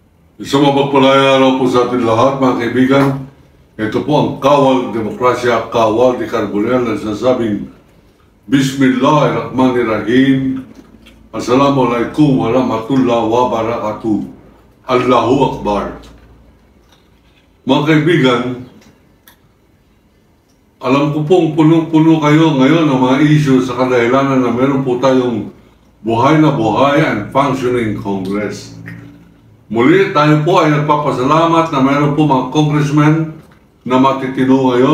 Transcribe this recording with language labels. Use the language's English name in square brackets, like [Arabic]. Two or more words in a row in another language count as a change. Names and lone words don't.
[Filipino] Isang mapagpalayang araw po sa ating lahat, mga kaibigan. Ito po ang Kawal Demokrasya, Kawal de Carbonell na sinasabing Bismillahirrahmanirrahim. [Arabic] السلام عليكم ورحمة الله وبركاته. الله أكبر. [Filipino] Mga kaibigan, alam ko pong punong-puno kayo ngayon ng mga issue sa kadahilanan na meron po tayong buhay na buhay [English] and functioning Congress. [Filipino] Muli tayo po ay nagpapasalamat na mayroon po mga congressmen na matitino ngayon.